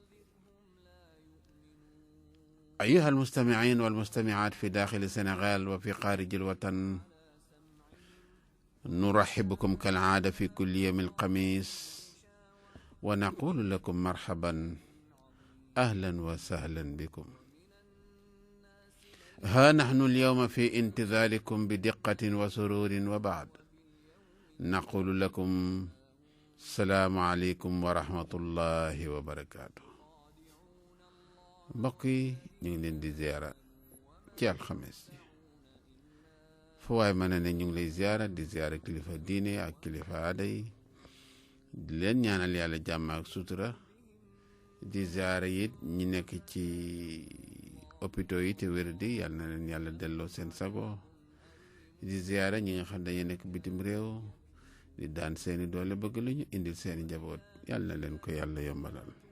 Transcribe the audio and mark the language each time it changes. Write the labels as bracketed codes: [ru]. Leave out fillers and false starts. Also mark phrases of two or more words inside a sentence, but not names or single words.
[ar] أيها المستمعين والمستمعات في داخل السنغال وفي خارج الوطن، نرحب بكم كالعادة في كل يوم الخميس ونقول لكم مرحبا أهلا وسهلا بكم. ها نحن اليوم في انتظاركم بدقة وسرور، وبعد نقول لكم السلام عليكم ورحمة الله وبركاته. [wo] mbokk yi ñu ngi leen di ziara ci alxames ji fu waay mën ne ñu ngi lay ziara di ziara kilifa diine ak kilifa aada yi di leen ñaanal yàlla jàmm ak sutura di ziara it ñi nekk ci hôpitaux yi te wér di yàlla na leen yàlla delloo seen sago di ziara ñi nga xam dañu nekk bitim réew di daan seeni doole bëgg lu ñu indil seeni njaboot yàlla na leen ko yàlla yombalal.